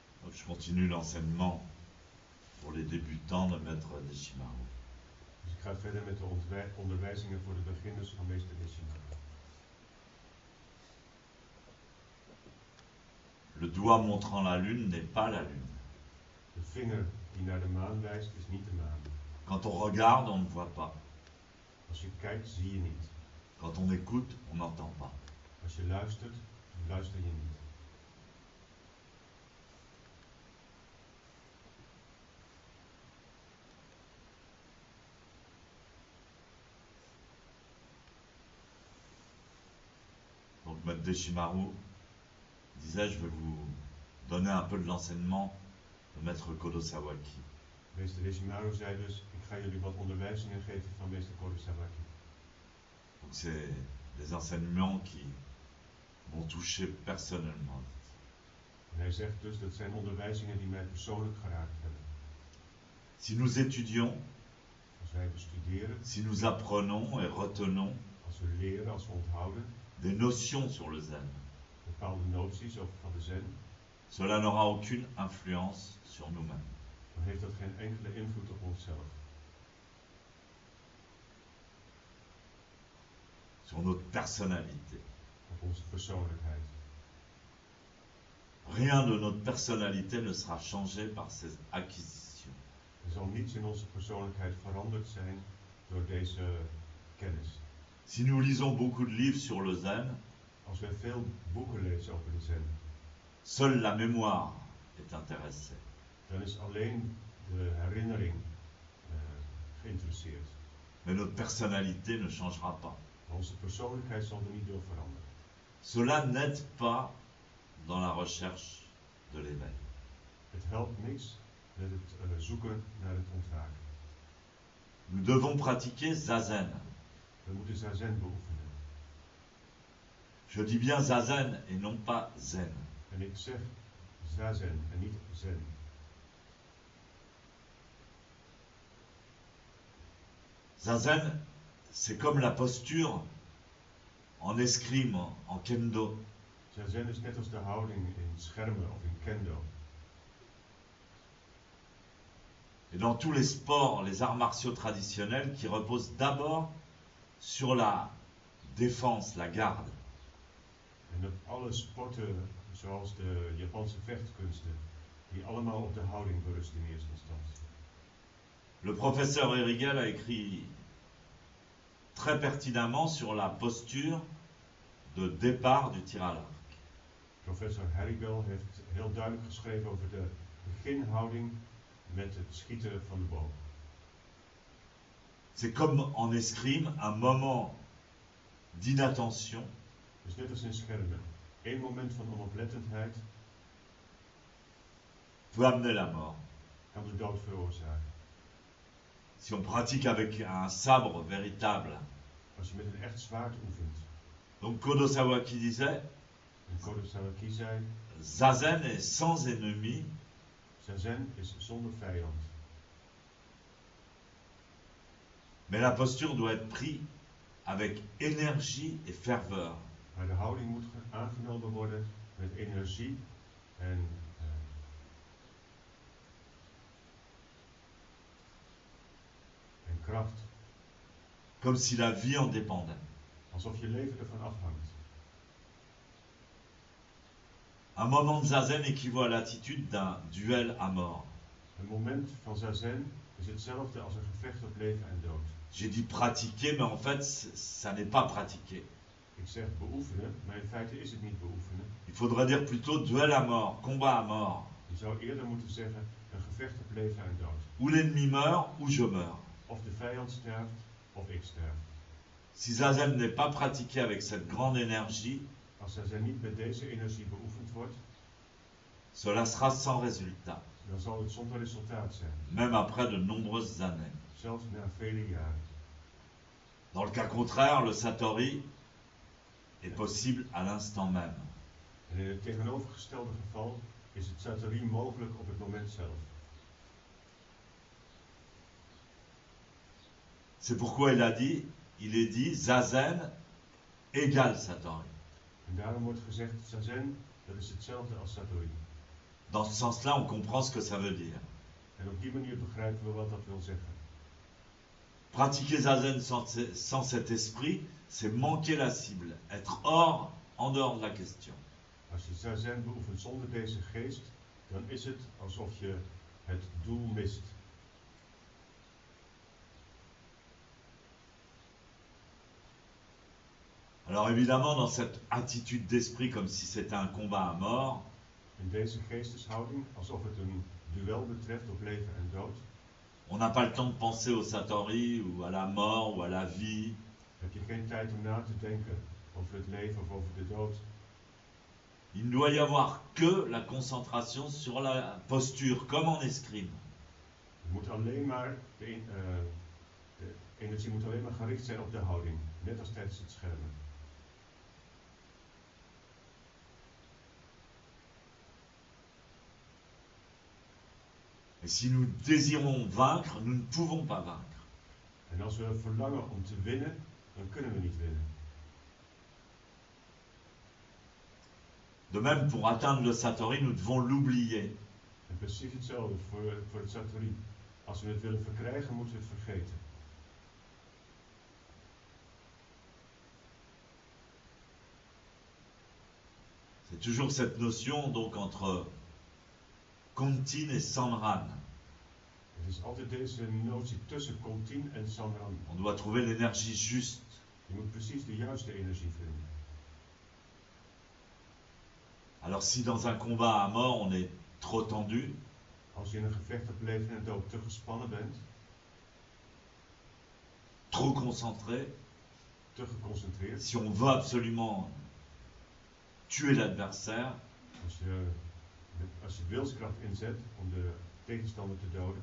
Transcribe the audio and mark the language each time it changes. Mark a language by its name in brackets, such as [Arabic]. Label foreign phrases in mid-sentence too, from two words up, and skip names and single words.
[French] Je continue l'enseignement pour les débutants de Maître Deshimaru. [Dutch] Dus ik ga verder met de onderwijzingen voor de beginners van meester Deshimaru. [French] Le doigt montrant la lune n'est pas la lune. [Dutch] De vinger die naar de maan wijst is niet de maan. [French] Quand on regarde, on ne voit pas. [Dutch] Als je kijkt zie je niet. [French] Quand on écoute, on n'entend pas. [Dutch] Als je luistert, luister je niet. [French] Donc Maître Deshimaru disait, je vais vous donner un peu de l'enseignement de Maître Kodo Sawaki. [Dutch] Meester Deshimaru zei dus, ik ga jullie wat onderwijzingen geven van meester Kodo Sawaki. [French] Donc c'est des enseignements qui m'ont touché personnellement. [Dutch] En hij zegt dus, dat zijn onderwijzingen die mij persoonlijk geraakt hebben. [French] Si nous étudions, [Dutch] Als wij bestuderen, [French] si nous apprenons et retenons [Dutch] als we leren, als we onthouden, [French] des notions sur le zen, [Dutch] bepaalde noties van de zen, [French] cela n'aura aucune influence sur nous-mêmes. [Dutch] dan heeft dat geen enkele invloed op onszelf. [French] Sur notre personnalité. [Dutch] Op onze persoonlijkheid. [French] Rien de notre personnalité ne sera changé par ces acquisitions. [Dutch] Er zal niets in onze persoonlijkheid veranderd zijn door deze kennis. [French] Si nous lisons beaucoup de livres sur le zen, [Dutch] Als wij veel boeken lezen over de zen, [French] seule la mémoire est intéressée. [Dutch] dan is alleen de herinnering geïnteresseerd. [French] Mais notre personnalité ne changera pas. [Dutch] Maar onze persoonlijkheid zal er niet door veranderen. [French] Cela n'aide pas dans la recherche de l'éveil. [Dutch] Het helpt niks met het zoeken naar het ontwaken. [French] Nous devons pratiquer zazen. [Dutch] We moeten zazen beoefenen. [French] Je dis bien zazen et non pas zen. [Dutch] En ik zeg zazen en niet zen. [French] Zazen, c'est comme la posture en escrime, en kendo. [Dutch] Zazen is net als de houding in schermen of in kendo. [French] Et dans tous les sports, les arts martiaux traditionnels qui reposent d'abord sur la défense, la garde. [Dutch] En op alle sporten, zoals de Japanse vechtkunsten, die allemaal op de houding berusten in eerste instantie. [French] Le professeur Erigel a écrit très pertinemment sur la posture de départ du tir à l'arc. [Dutch] Professor Herigel heeft heel duidelijk geschreven over de beginhouding met het schieten van de boog. [French] C'est comme en escrime un moment d'inattention [Dutch] Dus net als in schermen, één moment van onoplettendheid [French] peut amener la mort. [Dutch] kan de dood veroorzaken. [French] Si on pratique avec un sabre véritable. [Dutch] Als je met een echt zwaard oefent. [French] Donc Kodo Sawaki disait, [Dutch] En Kodo Sawaki zei, [French] zazen est sans ennemi, [Dutch] zazen is zonder vijand. [French] mais la posture doit être prise avec énergie et ferveur. [Dutch] Maar de houding moet aangenomen worden met energie en kracht. [French] Comme si la vie en dépendait. [Dutch] Alsof je leven ervan afhangt. [French] Un moment de zazen équivaut à l'attitude d'un duel à mort. [Dutch] Een moment van zazen is hetzelfde als een gevecht op leven en dood. [French] J'ai dit pratiquer, mais en fait, ça n'est pas pratiquer. [Dutch] Ik zeg beoefenen, maar in feite is het niet beoefenen. [French] Il faudrait dire plutôt duel à mort, combat à mort. [Dutch] Je zou eerder moeten zeggen een gevecht op leven en dood. [French] Ou l'ennemi meurt, ou je meurs. [Dutch] Of de vijand sterft, of ik sterf. [French] Si zazen n'est pas pratiqué avec cette grande énergie, [Dutch] Als zazen niet met deze energie beoefend wordt, [French] cela sera sans résultat, [Dutch] dan zal het zonder resultaat zijn. [French] même après de nombreuses années. [Dutch] Zelfs na vele jaren. [French] Dans le cas contraire, le satori est possible à l'instant même. [Dutch] En in het tegenovergestelde geval is het satori mogelijk op het moment zelf. [French] C'est pourquoi il est dit zazen égale satori. [Dutch] En daarom wordt gezegd, zazen, dat is hetzelfde als satori. [French] Dans ce sens-là, on comprend ce que ça veut dire. [Dutch] En op die manier begrijpen we wat dat wil zeggen. [French] Pratiquer Zazen sans cet esprit, c'est manquer la cible, être hors, en dehors de la question. [Dutch] Als je zazen beoefent zonder deze geest, dan is het alsof je het doel mist. [French] Alors évidemment, dans cette attitude d'esprit, comme si c'était un combat à mort, [Dutch] In deze geesteshouding, alsof het een duel betreft op leven en dood, [French] on n'a pas le temps de penser au Satori, ou à la mort, ou à la vie. [Dutch] heb je geen tijd om na te denken over het leven of over de dood. [French] Il ne doit y avoir que la concentration sur la posture, comme en escrime. [Dutch] Je moet alleen maar de energie moet alleen maar gericht zijn op de houding, net als tijdens het schermen. [French] Et si nous désirons vaincre, nous ne pouvons pas vaincre. [Dutch] En als we verlangen om te winnen, dan kunnen we niet winnen. [French] De même, pour atteindre le Satori, nous devons l'oublier. [Dutch] En precies hetzelfde voor het Satori. Als we het willen verkrijgen, moeten we het vergeten. [French] C'est toujours cette notion donc entre Kontin et Sanran. [Dutch] Het is altijd deze notie tussen Kontin en Sanran. [French] On doit trouver l'énergie juste. [Dutch] Je moet precies de juiste energie vinden. [French] Alors si dans un combat à mort on est trop tendu, [Dutch] Als je in een gevecht op leven en dood te gespannen bent, [French] trop concentré, [Dutch] te geconcentreerd, [French] si on veut absolument tuer l'adversaire, [Dutch] als je wilskracht inzet om de tegenstander te doden,